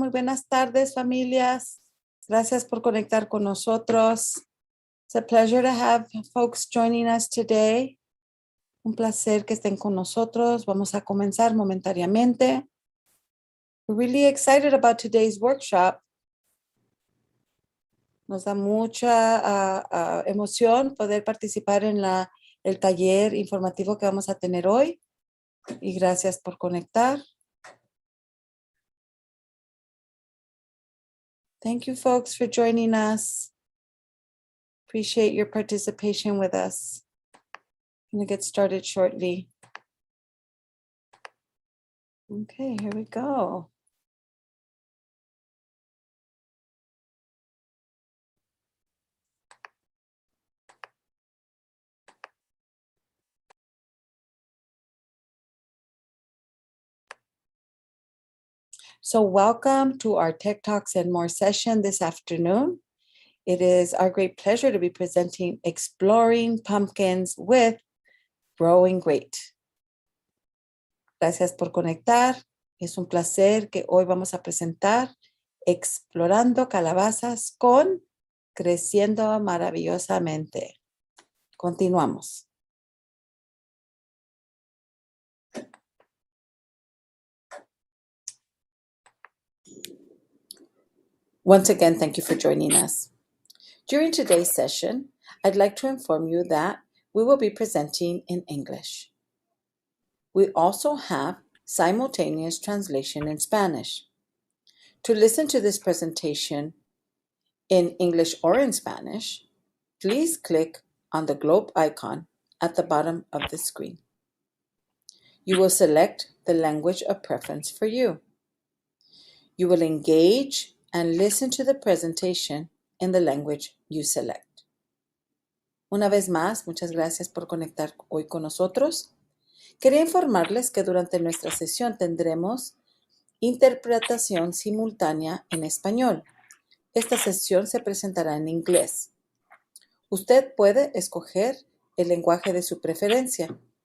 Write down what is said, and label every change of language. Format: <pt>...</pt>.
<es>Muy buenas tardes, familias. Gracias por conectar con nosotros.</es> <en>It's a pleasure to have folks joining us today.</en> <es>Un placer que estén con nosotros. Vamos a comenzar momentáneamente.</es> <en>We're really excited about today's workshop.</en> <es>Nos da mucha emoción poder participar en el taller informativo que vamos a tener hoy. Y gracias por conectar.</es> <en>Thank you, folks, for joining us. Appreciate your participation with us. I'm going to get started shortly. Okay, here we go. So welcome to our Tech Talks and More session this afternoon. It is our great pleasure to be presenting Exploring Pumpkins with Growing Great.</en> <es>Gracias por conectar. Es un placer que hoy vamos a presentar Explorando Calabazas con Creciendo Maravillosamente. Continuamos.</es> <en>Once again, thank you for joining us. During today's session, I'd like to inform you that we will be presenting in English. We also have simultaneous translation in Spanish. To listen to this presentation in English or in Spanish, please click on the globe icon at the bottom of the screen. You will select the language of preference for you. You will engage and listen to the presentation in the language you select.</en> <es>Una vez más, muchas gracias por conectar hoy con nosotros. Quería informarles que durante nuestra sesión tendremos interpretación simultánea en español. Esta sesión se presentará en inglés. Usted puede escoger el lenguaje de su preferencia.</es>